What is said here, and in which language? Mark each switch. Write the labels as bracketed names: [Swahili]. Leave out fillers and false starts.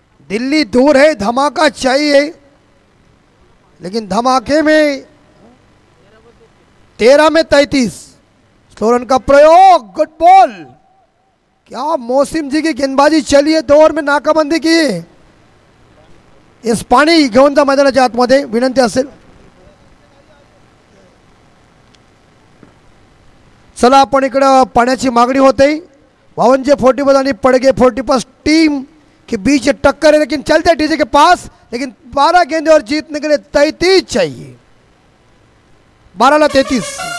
[Hindi] दिल्ली दूर है, धमाका चाहिए, लेकिन धमाके में 13 में 33। स्लो रन का प्रयोग, गुड बॉल। क्या मौसम जी की गेंदबाजी चली है, 2 ओव्हर में नाकाबंदी की। [Marathi] इस पाणी घेऊन जा मैदानाच्या आतमध्ये, विनंती असेल। चला आपण इकडं पाण्याची मागणी होते। [Hindi] 52 40 आणि पड़गे 40 टीम के बीच टक्कर है, लेकिन चलते डीजे के पास, लेकिन 12 गेंदे और जीतने के लिए 33 चाहिए। 12 33।